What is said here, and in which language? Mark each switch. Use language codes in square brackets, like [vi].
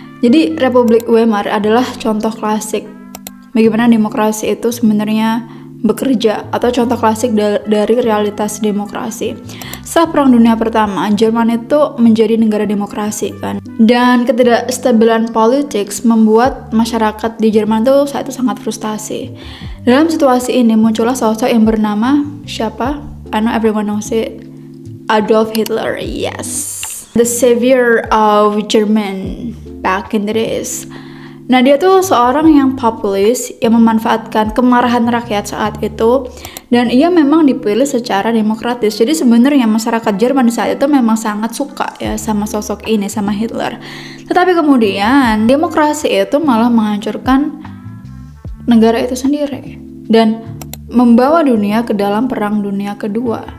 [id] Jadi Republik Weimar adalah contoh klasik bagaimana demokrasi itu sebenarnya bekerja, atau contoh klasik dari realitas demokrasi. Setelah Perang Dunia Pertama, Jerman itu menjadi negara demokrasi kan. Dan ketidakstabilan politik membuat masyarakat di Jerman itu saat itu sangat frustasi. Dalam situasi ini muncullah sosok yang bernama siapa? [en] I know everyone knows it. Adolf Hitler, yes. The savior of German back in the days. [id] Nah, dia tuh seorang yang populis, yang memanfaatkan kemarahan rakyat saat itu, dan ia memang dipilih secara demokratis. Jadi sebenarnya masyarakat Jerman di saat itu memang sangat suka ya sama sosok ini, sama Hitler. Tetapi kemudian demokrasi itu malah menghancurkan negara itu sendiri dan membawa dunia ke dalam Perang Dunia Kedua.